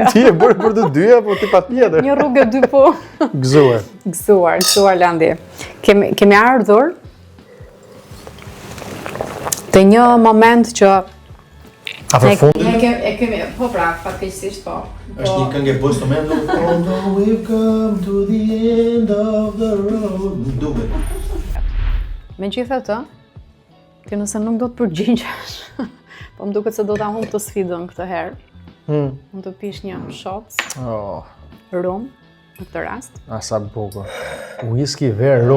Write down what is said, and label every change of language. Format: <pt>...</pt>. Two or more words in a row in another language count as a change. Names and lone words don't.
<sq>Ti e bëre për të dyja, po ti patjetër. Një rrugë dy po. Gëzuar Landi. Kemi ardhur te një moment që e kemi, po pra, fatkeqësisht po. Është një këngë e Boyz II Men,</sq> <en>although we've come to the end of the road.</en> <sq>Duket. Megjithatë, ti nëse nuk do të përgjigjesh, po më duket se do ta humb të sfidën këtë herë. Mund të pish një shots. Rum në këtë rast. Sa bukur. Whisky ver rum.</sq>